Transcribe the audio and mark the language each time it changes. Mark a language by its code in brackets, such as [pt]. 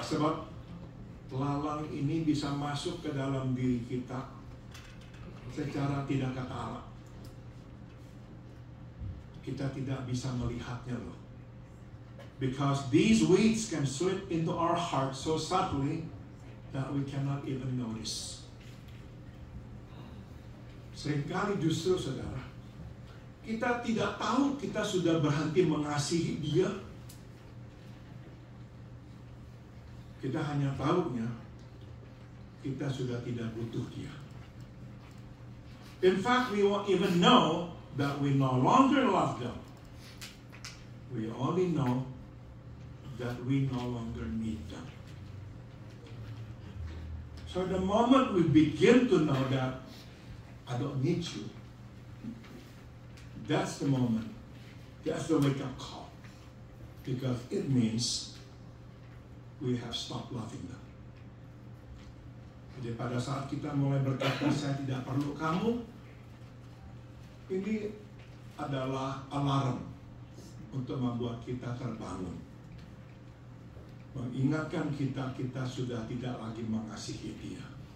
[id] Sebab lalang ini bisa masuk ke dalam diri kita secara tidak kata Allah. Kita tidak bisa melihatnya loh. [en] Because these weeds can slip into our heart so subtly that we cannot even notice. [id] Seringkali justru saudara, kita tidak tahu kita sudah berhenti mengasihi dia. Kita hanya tahunya kita sudah tidak butuh dia. [en] In fact, we won't even know that we no longer love them. We only know that we no longer need them. So the moment we begin to know that I don't need you, that's the moment. That's the wake-up call. Because it means we have stopped loving them. [id] Jadi pada saat kita mulai berkata, saya tidak perlu kamu, ini adalah alarm untuk membuat kita terbangun. Mengingatkan kita sudah tidak lagi mengasihi dia.